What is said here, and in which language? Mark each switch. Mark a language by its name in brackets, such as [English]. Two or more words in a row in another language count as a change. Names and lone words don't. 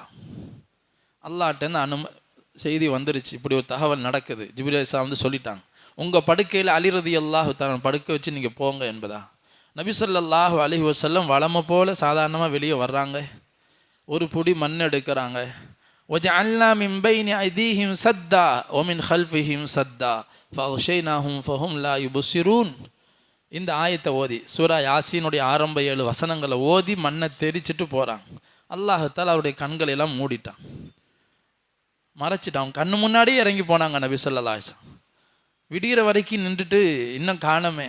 [Tamil] அல்லாஹ்ட்டேருந்து செய்தி வந்துருச்சு, இப்படி ஒரு தகவல் நடக்குது. ஜிப்ரீல் அலைஹிஸ்ஸலாம் வந்து சொல்லிட்டாங்க, உங்கள் படுக்கையில் அலி [Arabic] رضي الله تعالى [Tamil] படுக்க வச்சு நீங்கள் போங்க என்பதா. நபி [Arabic] صلى الله عليه وسلم [Tamil] வழமை போல் சாதாரணமாக வெளியே வர்றாங்க. ஒரு புடி மண் எடுக்கிறாங்க. [Arabic] وَجَعَلْنَا مِنْ بَيْنِ أَيْدِيهِمْ سَدًّا وَمِنْ خَلْفِهِمْ سَدًّا فَأَغْشَيْنَاهُمْ فَهُمْ لَا يُبْصِرُونَ. [Tamil] இந்த ஆயத்தை ஓதி, சூரா யாசீனுடைய ஆரம்ப 7 வசனங்களை ஓதி மண்ணை தெரிச்சிட்டு போகிறாங்க. அல்லாஹ் தஆலா அவருடைய கண்களை எல்லாம் மூடிட்டான், மறைச்சிட்டான். கண்ணு முன்னாடியே இறங்கி போனாங்க நபி [Arabic] صلى الله عليه وسلم. [Tamil] விடிகிற வரைக்கும் நின்றுட்டு இன்னும் காணமே.